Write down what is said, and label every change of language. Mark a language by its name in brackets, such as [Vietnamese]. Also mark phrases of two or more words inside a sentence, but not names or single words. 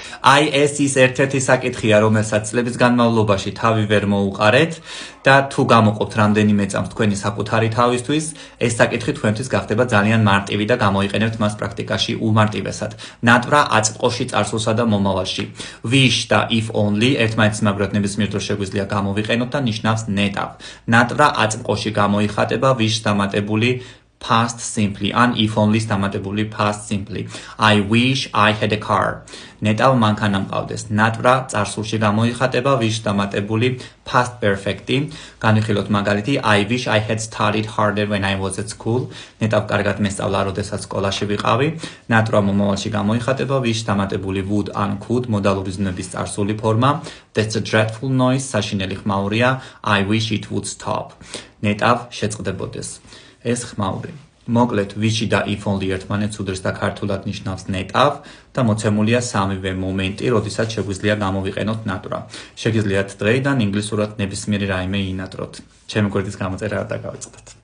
[Georgian] აი ეს ის ერთ-ერთი საკითხია, რომელსაც წლების განმავლობაში თავი ვერ მოუყარეთ და თუ გამოყოფთ რამდენიმე წამს თქვენი საკუთარი თავისთვის, ეს საკითხი თქვენთვის გახდება ძალიან მარტივი და გამოიყენებთ მას პრაქტიკაში უმარტივესად. ნატვრა აწმყოში, წარსულსა და მომავალში. Wish და [English] if only [Georgian] ერთმანეთის მაგრად ნებისმიერ დროს შეგვიძლია გამოვიყენოთ და ნიშნავს ნეტავ. ნატვრა აწმყოში გამოიხატება wish დამატებული [English] past simply [Georgian] ან [English] if only [Georgian] დამატებული [English] past simply. I wish I had a car. [Georgian] ნეტავ მანქანა მყავდეს. ნატვრა წარსულში გამოიხატება wish დამატებული [English] past perfect-ი. [Georgian] განვიხილოთ მაგალითი [English] I wish I had studied harder when I was at school. [Georgian] ნეტავ კარგად მესწავლა, როდესაც სკოლაში ვიყავი. ნატვრა მომავალში გამოიხატება wish დამატებული would ან could მოდალური ზნების წარსული ფორმა. [English] That's a dreadful noise. [Georgian] საშინელი ხმაურია. [English] I wish it would stop. [Georgian] ნეტავ შეწყდებოდეს. ეს ხმაური. მოკლედ, wishი და [English] if only [Georgian] ერთმანეთს უდრის და ქართულად ნიშნავს ნეტავ და მოცემულია სამივე მომენტი, როდესაც შეგვიძლია გამოვიყენოთ ნატვრა. შეგიძლიათ დღეიდან ინგლისურად ნებისმიერი რაიმე ინატროთ. ჩემი გვერდის გამოწერა არ დაგავიწყდეთ.